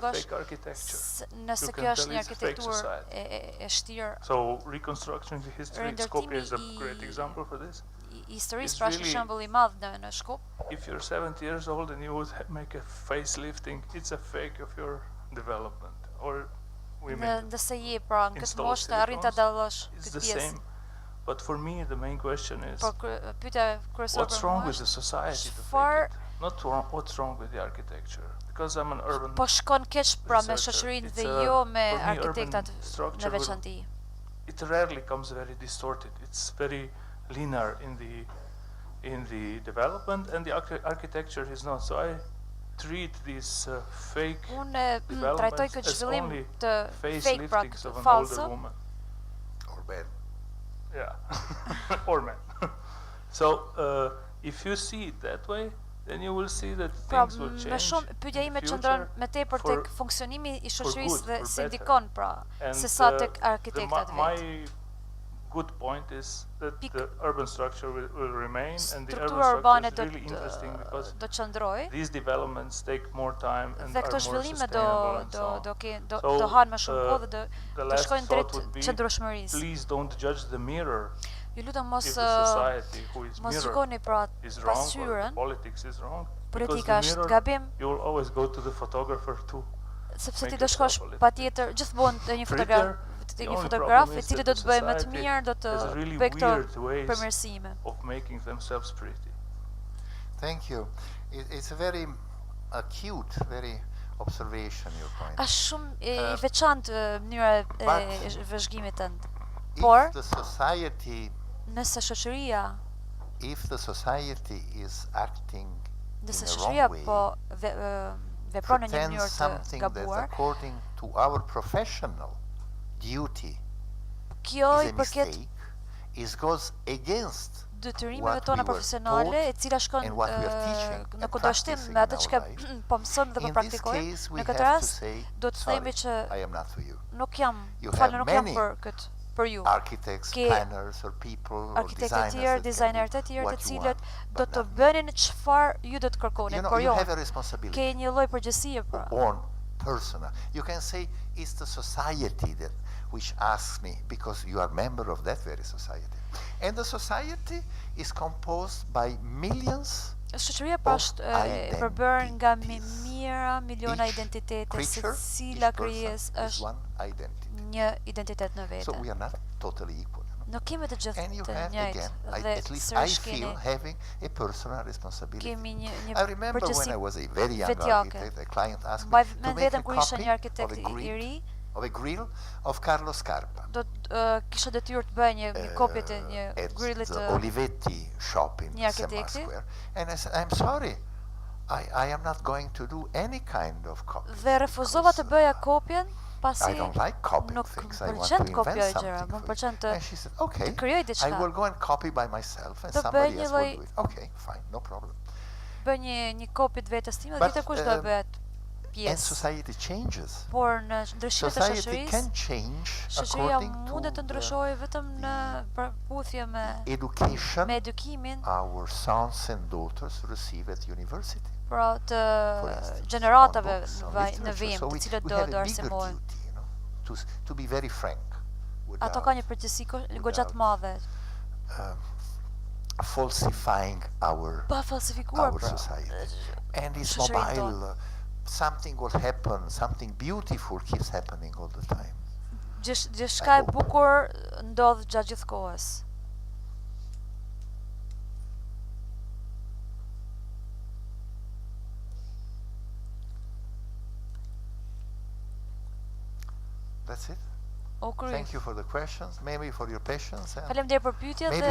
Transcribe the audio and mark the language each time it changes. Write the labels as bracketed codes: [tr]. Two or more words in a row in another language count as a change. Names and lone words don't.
[sq] tregosh [en] fake architecture. [sq] nëse [en] You [sq] kjo [en] can [sq] është [en] tell [sq] një [en] it's a fake [sq] arkitekturë [en] society. [sq] e shtirë. [en] So reconstruction the history, Skopje is a [sq] Rindërtimi [en] great example for this. [sq] I historisë [en] It's [sq] pra është një [en] really- [sq] shembull i madh në Shkup. [en] If you're 70 years old and you would make a facelifting, it's a fake of your development. Or [sq] Ndëse je pra në këtë [en] install [sq] moshë të arrin ta [en] silicones, [sq] dallosh [en] it's [sq] këtë [en] the [sq] pjesë. [en] same. But for me, the main question is, [sq] Por pyetja kryesore [en] what's [sq] për [en] wrong [sq] mua [en] with the [sq] është [en] society to [sq] çfarë [en] fake it? Not what's wrong with the architecture. Because I'm an urban [sq] po shkon keq pra me [en] researcher. [sq] shoqërinë [en] It's [sq] dhe [en] a- [sq] jo me [en] for me, [sq] arkitektat [en] urban [sq] në [en] structure will- [sq] veçanti. [en] it rarely comes very distorted. It's very linear in the development, and the architecture is not. So I treat these fake [sq] Unë trajtoj [en] developments [sq] këtë [en] as [sq] zhvillim [en] only [sq] të fake pra [en] faceliftings of an [sq] falso. [en] older woman. Or bad. Yeah, or man. So if you see it that way, then you will see that [sq] Pra [en] things will [sq] më [en] change. [sq] shumë pyetja [en] in the [sq] ime qëndron [en] future [sq] me tepër [en] for- [sq] tek funksionimi i [en] for [sq] shoqërisë [en] good, [sq] dhe [en] for [sq] si [en] better. [sq] ndikon pra [en] And [sq] se sa tek [en] the [sq] arkitektat [en] my [sq] vetë. [en] good point is that [sq] Pik- [en] the urban structure will remain, and the urban [sq] Struktura [en] structure [sq] urbane [en] is really interesting because [sq] do qëndroj [en] these developments take more time and [sq] dhe [en] are [sq] këto [en] more [sq] zhvillime [en] sustainable and so on. So, [sq] do hanë më shumë kohë dhe [en] the [sq] do [en] last [sq] shkojnë [en] thought [sq] drejt [en] would be, [sq] qëndrueshmërisë. [en] please don't judge the mirror. [sq] Ju lutem [en] If [sq] mos [en] the society who is [sq] mos [en] mirror [sq] shikoni pra [en] is wrong or the [sq] pasqyrën, [en] politics is wrong, [sq] politika [en] because the [sq] është [en] mirror, [sq] gabim, [en] you will always go to the photographer too. [sq] sepse [en] make [sq] ti do shkosh [en] yourself a little [sq] patjetër gjithmonë te një [en] prettier. [sq] te [en] The [sq] një [en] only [sq] fotograf [en] problem [sq] i [en] is [sq] cili [en] that [sq] do [en] the [sq] të bëjë më të [en] society [sq] mirë, do të [en] has really [sq] bëjë këto [en] weird ways [sq] përmirësime. [en] of making themselves pretty. Thank you. It's a very acute, very observation, your point. [sq] Është shumë i veçantë mënyra e vëzhgimit tënd. Por nëse shoqëria [en] is acting [sq] nëse [en] in a [sq] shoqëria [en] wrong [sq] po vepron në një [en] pretends [sq] mënyrë të [en] something that [sq] gabuar, [en] according to our professional duty [sq] kjo [en] is [sq] i [en] a [sq] përket [en] mistake, is goes against [sq] detyrimeve [en] what [sq] tona [en] we were [sq] profesionale, e [en] taught [sq] cila shkon [en] and what we are teaching [sq] në [en] and [sq] kundërshtim [en] practicing [sq] me [en] in [sq] atë [en] our [sq] që [en] life. [sq] po mësojmë dhe po [en] In this [sq] praktikojmë. [en] case, we [sq] Në këtë [en] have to [sq] rast [en] say, [sq] do të themi [en] sorry, [sq] që [en] I am not for you. [sq] nuk jam, [en] You [sq] falë, [en] have [sq] nuk jam [en] many [sq] për këtë, për ju. [en] Architects, [sq] Ke [en] planners, or people, or [sq] Arkitektë të [en] designers [sq] tjerë, [en] that can [sq] dizajnerët [en] do [sq] e tjerë të [en] what you [sq] cilët [en] want, [sq] do [en] but [sq] të [en] not me. [sq] bënin çfarë ju do të kërkonin, [en] You know, [sq] por [en] you [sq] jo, [en] have a responsibility. [sq] ke një lloj përgjegjësie për. [en] On personal. You can say it's the society that which asks me because you are member of that very society. And the society is composed by millions [sq] Shoqëria pra është e përbërë nga miliona identitete, secila krijesë është një identitet në [en] So [sq] vete. [en] we are not totally equal. [sq] Nuk kemi të gjithë [en] And you [sq] të [en] have [sq] njëjtë [en] again, [sq] dhe [en] at least I [sq] sërish [en] feel [sq] kemi [en] having a personal responsibility. [sq] kemi një [en] I remember when I [sq] përgjegjësi [en] was a very young [sq] vetjake. [en] architect, a client asked me [sq] Mbaj [en] to [sq] mend [en] make a [sq] vetëm kur isha [en] copy [sq] një arkitekt [en] of a [sq] i [en] grid [sq] ri, [en] of a grill of Carlo Scarpa [sq] do të kisha detyrë të bëj një kopje të një [en] at [sq] grillit [en] the [sq] të [en] Olivetti shop in [sq] një [en] Sema [sq] arkitekti. [en] Square. And I said, I'm sorry, I am not going to do any kind of copy. [sq] Dhe refuzova të bëja kopjen pasi [en] I don't like copying [sq] nuk [en] things. [sq] më [en] I want [sq] pëlqen [en] to [sq] kopja [en] invent [sq] e gjëra, [en] something [sq] më [en] for [sq] pëlqen [en] you. [sq] të [en] And she said, okay, [sq] krijoj [en] I [sq] diçka. [en] will go and copy by myself and [sq] Do bëj [en] somebody [sq] një [en] else [sq] lloj- [en] will do it. Okay, fine, no problem. [sq] Bëj një kopje të vetes time, [en] But, [sq] dhe kush do e bëhet [en] And [sq] pjesë. [en] society changes. [sq] Por në ndryshimet e [en] Society can [sq] shoqërisë, [en] change [sq] shoqëria [en] according [sq] mundet të [en] to [sq] ndryshojë vetëm në përputhje me [en] education [sq] edukimin, [en] our sons and daughters receive at university. [sq] pra të [en] For instance, [sq] gjeneratave [en] on books, on [sq] në [en] literature. [sq] vijim, [en] So [sq] të [en] we [sq] cilët [en] have [sq] do [en] a bigger [sq] arsimojnë. [en] duty, you know, to be very frank. [sq] Ato ka një përgjegjësi goxha të madhe. [en] Falsifying [sq] Pa falsifikuar [en] our [sq] pra. [en] society. And it's [sq] shoqërinë [en] mobile. [sq] tonë. [en] Something will happen. Something beautiful keeps happening all the time. [sq] Gjithçka e bukur ndodh gjatë gjithë kohës. [en] That's it. [sq] O kryq. [en] Thank you for the questions. Maybe for your patience. And [sq] Faleminderit për pyetjet dhe